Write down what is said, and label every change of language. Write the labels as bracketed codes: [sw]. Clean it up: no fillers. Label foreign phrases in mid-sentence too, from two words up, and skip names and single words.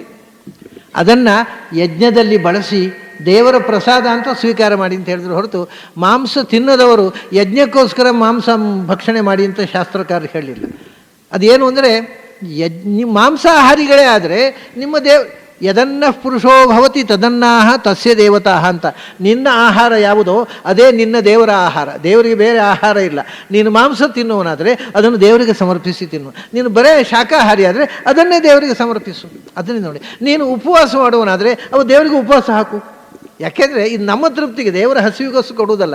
[kn] ಅದನ್ನು ಯಜ್ಞದಲ್ಲಿ ಬಳಸಿ ದೇವರ ಪ್ರಸಾದ ಅಂತ ಸ್ವೀಕಾರ ಮಾಡಿ ಅಂತ ಹೇಳಿದ್ರು ಹೊರತು ಮಾಂಸ ತಿನ್ನದವರು ಯಜ್ಞಕ್ಕೋಸ್ಕರ ಮಾಂಸ ಭಕ್ಷಣೆ ಮಾಡಿ ಅಂತ ಶಾಸ್ತ್ರಕಾರರು ಹೇಳಲಿಲ್ಲ. ಅದೇನು ಅಂದರೆ, ಮಾಂಸಾಹಾರಿಗಳೇ ಆದರೆ ನಿಮ್ಮ [sa] ಯದನ್ನ ಪುರುಷೋ ಭವತಿ ತದನ್ನಾಹ ತಸ್ಯ ದೇವತಾಹ [kn] ಅಂತ. ನಿನ್ನ ಆಹಾರ ಯಾವುದೋ ಅದೇ ನಿನ್ನ ದೇವರ ಆಹಾರ. ದೇವರಿಗೆ ಬೇರೆ ಆಹಾರ ಇಲ್ಲ. ನೀನು ಮಾಂಸ ತಿನ್ನುವನಾದರೆ ಅದನ್ನು ದೇವರಿಗೆ ಸಮರ್ಪಿಸಿ ತಿನ್ನು. ನೀನು ಬರೇ ಶಾಖಾಹಾರಿ ಆದರೆ ಅದನ್ನೇ ದೇವರಿಗೆ ಸಮರ್ಪಿಸು. ಅದನ್ನೇ ನೋಡಿ. ನೀನು ಉಪವಾಸ ಮಾಡುವನಾದರೆ ಅವು ದೇವರಿಗೆ ಉಪವಾಸ ಹಾಕು. ಯಾಕೆಂದರೆ ಇದು ನಮ್ಮ ತೃಪ್ತಿಗೆ, ದೇವರ ಹಸಿವಿಗೋಸ್ಕರ ಕೊಡುವುದಲ್ಲ.